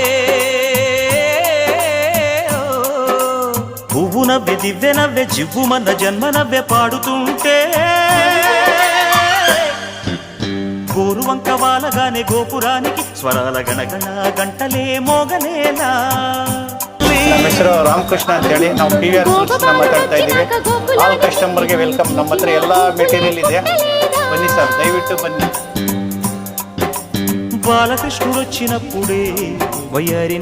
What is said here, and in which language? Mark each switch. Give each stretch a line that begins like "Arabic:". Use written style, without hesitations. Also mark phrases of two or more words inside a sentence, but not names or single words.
Telugu: పువ్వు నవ్వె దివ్వె నవ్వె జివ్వుమన్న జన్మ నవ్వె పాడుతుంటే గోరువంక వాలగానే గోపురానికి స్వరాల గణగణ గంటలే మోగలేనా.
Kannada: ನಮ್ಮ ಹೆಸರು ರಾಮಕೃಷ್ಣ ಅಂತೇಳಿ ನಾವು PVR ಫುಡ್ಸ್ನ ಮಾತಾಡ್ತಾ ಇದ್ದೀವಿ.
English: all customerge welcome.
Kannada: ನಮ್ಮ ಹತ್ರ ಎಲ್ಲ ಮೆಟೀರಿಯಲ್ ಇದೆ, ಬನ್ನಿ ಸರ್, ದಯವಿಟ್ಟು ಬನ್ನಿ.
Telugu: బాలకృష్ణుడొచ్చినప్పుడే వయ్యారిన